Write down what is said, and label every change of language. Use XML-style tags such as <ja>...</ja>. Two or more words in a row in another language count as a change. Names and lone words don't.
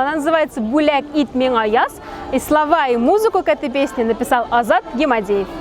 <ru>Она называется «Буляк ит миңа яз». И слова и музыку к этой песне написал Азат Гемадеев.</ru>